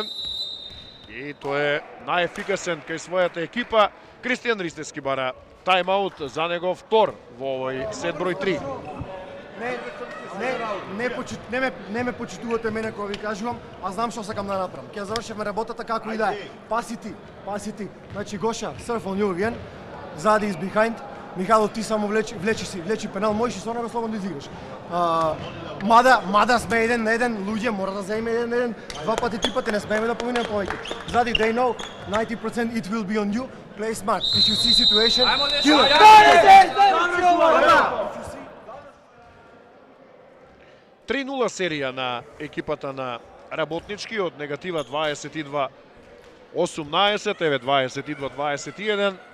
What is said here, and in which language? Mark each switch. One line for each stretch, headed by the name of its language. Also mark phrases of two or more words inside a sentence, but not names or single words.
Macedonian: И тој е најефикасен кај својата екипа. Кристијан Ристевски бара тайм-аут за него втор во овој сет број 3. Не ме почитувате мене кога ви кажувам, а знам што сакам да направам. Ќе завршиме работата како и да е. Паси ти. Значи Гоша,
English: surf on you again. Зади is behind.
Macedonian: Михайло, ти само влечи пенал, можеш и со него слободно да изиграш. Мада сме 1 на 1, луѓе мора да земе 1 на 1, 2 пати, 3 пати, не смееме да поминеме повеќе. Зади,
English: they know 90% it will be on you. Play smart. If you see situation, kill it.
Macedonian: 3-0 серија на екипата на Работнички од негатива 22-18, еве 22-21.